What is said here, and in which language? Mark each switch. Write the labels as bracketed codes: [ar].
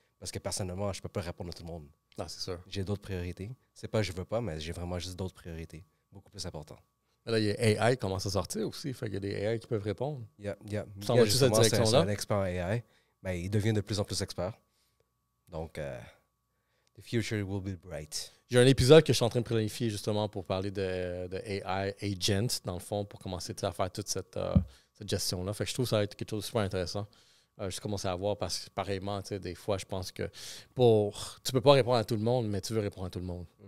[fr] Parce que personnellement, je ne peux pas répondre à tout le monde. Non, c'est sûr. J'ai d'autres priorités. C'est pas que je veux pas, mais j'ai vraiment juste d'autres priorités. Beaucoup plus importantes. Là, il y a AI qui commence à sortir aussi. Fait qu'il y a des AI qui peuvent répondre. [en] Yeah. [fr] Ça va juste cette direction-là. C'est un expert en AI. Mais il devient de plus en plus expert. Donc, [en] the future will be bright. [fr] J'ai un épisode que je suis en train de planifier justement pour parler de AI agent, dans le fond, pour commencer à faire toute cette gestion-là. Fait que je trouve que ça va être quelque chose de super intéressant. Je commence à voir parce que, pareillement, des fois, je pense que tu peux pas répondre à tout le monde, mais tu veux répondre à tout le monde.